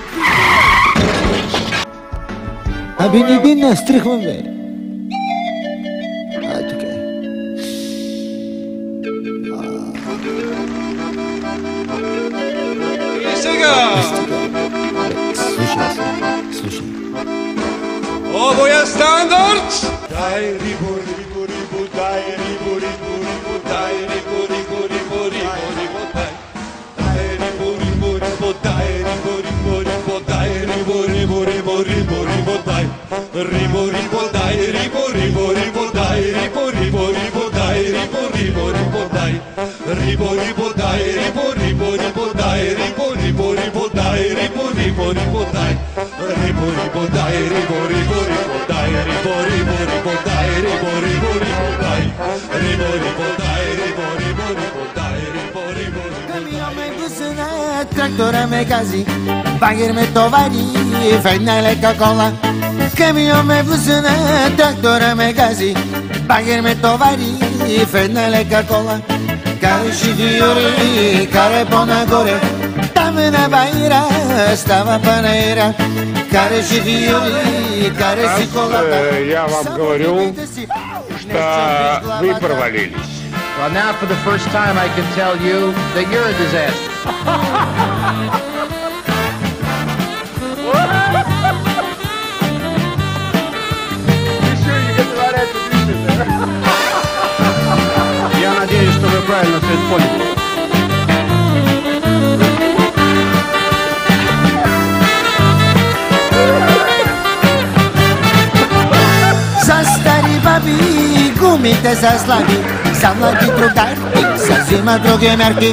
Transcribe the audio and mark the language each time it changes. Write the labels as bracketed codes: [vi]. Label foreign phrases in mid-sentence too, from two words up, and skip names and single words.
[bg] Абе не би настръхвам, бе. Тук е. И сега! Слушай. [hr] Ovo je standard! Daj ribu, ribu, ribu, daj ribu, ribu, ribu, daj ribu, ribu, ribu, ribu, ribu, daj. Daj ribu, ribu, ribu, daj ribu, ribu, ribu, daj ribu, ribu, ribu, ribu, ribu, daj. Ribu, ribu, daj ribu, ribu, ribu, daj ribu, ribu, ribu, daj ribu, ribu, ribu, daj. Ribu, ribu, daj ribu, ribu, ribu, daj ribu, ribu, ribu, daj ribu, ribu, ribu, daj. Ribu, ribu, daj ribu, ribu, ribu, daj ribu, ribu, ribu, daj ribu, ribu, ribu, daj. Ribu, ribu, daj ribu, ribu, ribu, daj ribu, ribu, ribu. [bg] Камион ме бусна, трактора ме гази, багер ме товари в една лека кола. Камион ме бусна, трактора ме гази, багер ме товари в една лека кола. Карай живи Юри, карай по-нагоре, там на Баира става панаира. Карай живи Юри, карай си колата. [ru] Я вам говорю, что вы провалились. [en] Well, now for the first time I can tell you that you're a disaster. Be sure you get the right attribution there. [ru] Я надеюсь, что вы правильно все это поняли. [bg] За стари баби гумите са слаби, за млади другарки се взима други мерки.